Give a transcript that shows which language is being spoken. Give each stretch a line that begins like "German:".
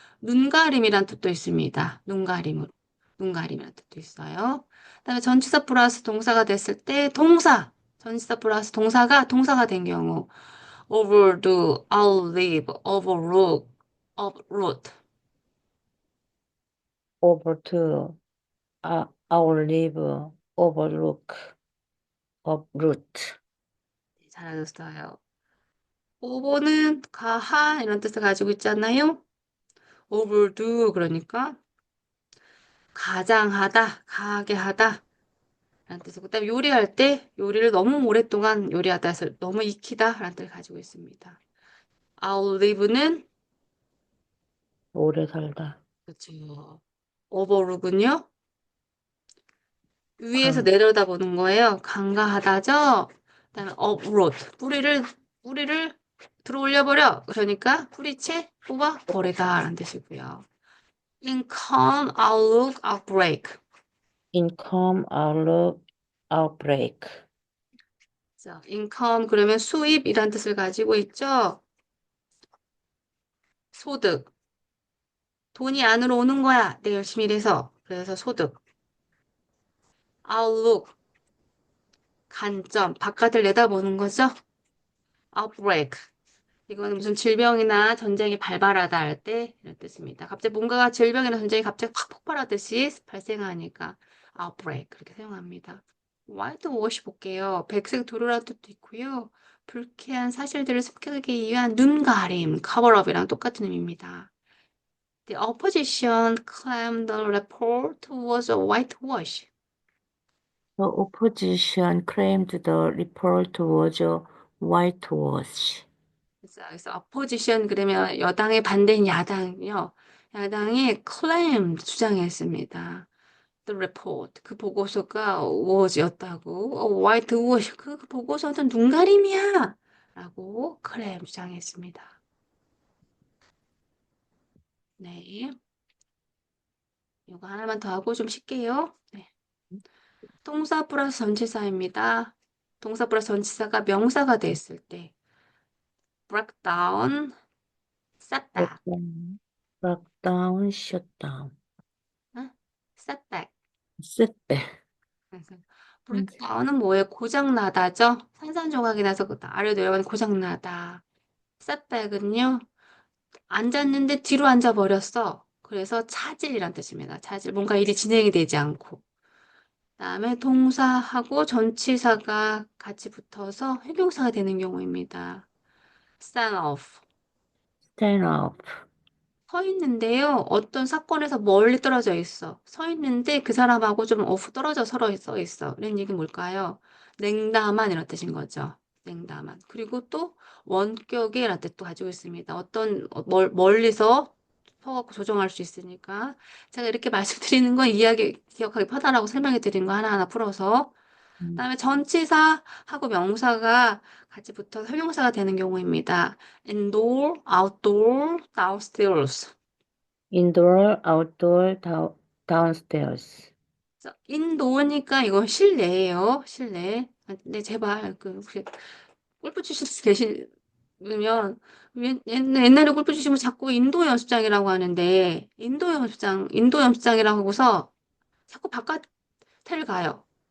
Korean: 눈가림이란 뜻도 있습니다. 눈가림이란 뜻도 있어요. 그다음에 전치사 플러스 동사가 됐을 때 전치사 플러스 동사가 된 경우
English: overdo, outlive, overlook, uproot. Over to outlive, overlook, uproot.
Korean: 잘하셨어요. over는 가하 이런 뜻을 가지고 있잖아요. overdo 그러니까 가장하다, 가하게 하다 라는 뜻이고 그다음에 요리할 때 요리를 너무 오랫동안 요리하다 해서 너무 익히다 라는 뜻을 가지고 있습니다. outlive는 오래 살다. 그렇죠. overlook은요. 위에서 내려다보는 거예요. 간과하다죠. 그다음에 uproot 뿌리를 들어 올려버려. 그러니까 뿌리채 뽑아 버리다라는 뜻이고요.
English: income, outlook, outbreak. income, outlook, outbreak.
Korean: 자, income 그러면 수입이란 뜻을 가지고 있죠. 소득. 돈이 안으로 오는 거야. 내 열심히 일해서. 그래서 소득. outlook. 관점. 바깥을 내다보는 거죠. outbreak. 이거는 무슨 질병이나 전쟁이 발발하다 할 때 이런 뜻입니다. 갑자기 뭔가가 질병이나 전쟁이 갑자기 확 폭발하듯이 발생하니까 outbreak 그렇게 사용합니다. whitewash 볼게요. 백색 도료라는 뜻도 있고요. 불쾌한 사실들을 숨기기 위한 눈 가림, cover-up이랑 똑같은 의미입니다.
English: The opposition claimed the report was a whitewash. The opposition claimed the report was a whitewash.
Korean: 그래서 opposition 그러면 여당의 반대인 야당이요. 야당이 claim 주장했습니다.
English: The report
Korean: 그 보고서가 was였다고. whitewash 그 보고서는 눈가림이야. 라고 claim 주장했습니다. 네. 이거 하나만 더 하고 좀 쉴게요. 네. 동사 플러스 전치사입니다. 동사 플러스 전치사가 명사가 됐을 때
English: break down, setback, breakdown, breakdown, shutdown, 응? setback. setback.
Korean: break down은 뭐예요? 고장나다죠? 산산조각이 나서 아래로 내려가는 고장나다. setback은요, 앉았는데 뒤로 앉아버렸어. 그래서 차질이란 뜻입니다. 차질. 뭔가 일이 진행이 되지 않고. 그다음에 동사하고 전치사가 같이 붙어서 형용사가 되는 경우입니다.
English: stand off. stand up,
Korean: 서 있는데요. 어떤 사건에서 멀리 떨어져 있어. 서 있는데 그 사람하고 좀 off 떨어져 서 있어. 이런 얘기 뭘까요? 냉담한 이런 뜻인 거죠. 냉담한. 그리고 또 원격이라는 뜻도 가지고 있습니다. 어떤 멀리서 서갖고 조정할 수 있으니까 제가 이렇게 말씀드리는 건 이야기 기억하기 편하라고 설명해 드린 거 하나하나 풀어서 그다음에 전치사하고 명사가 같이 붙어서 형용사가 되는 경우입니다.
English: indoor, outdoor, downstairs. indoor, outdoor, downstairs.
Korean: 그래서 indoor니까 이거 실내예요. 실내. 근데 제발 그 혹시 골프 치실 수 계시면 옛날에 골프 치시면 자꾸 인도 연습장이라고 하는데 인도 연습장이라고 하고서 자꾸 바깥을 가요.